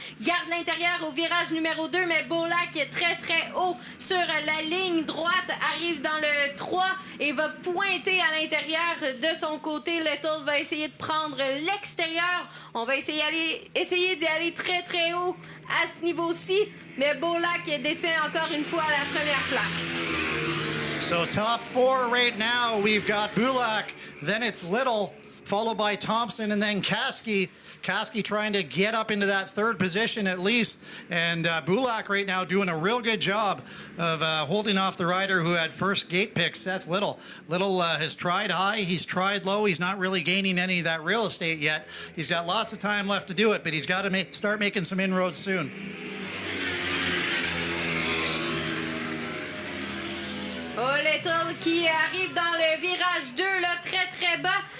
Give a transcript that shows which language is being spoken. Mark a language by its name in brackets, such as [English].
[French] Garde l'intérieur au virage numéro 2, mais Beaulac très très haut sur la ligne droite, arrive dans le 3 et va pointer à l'intérieur de son côté. Little va essayer de prendre l'extérieur. On va essayer d'y aller très très haut à ce niveau-ci, mais Beaulac détient encore une fois la première place. [English] So top 4 right now, we've got Bulak, then it's Little, followed by Thompson, and then Kasky. Kasky trying to get up into that 3rd position at least, and Bulak right now doing a real good job of holding off the rider who had first gate pick, Seth Little. Little has tried high, he's tried low, he's not really gaining any of that real estate yet. He's got lots of time left to do it, but he's got to start making some inroads soon. [French] Oh, Little qui arrive dans le virage 2, là, très très bas.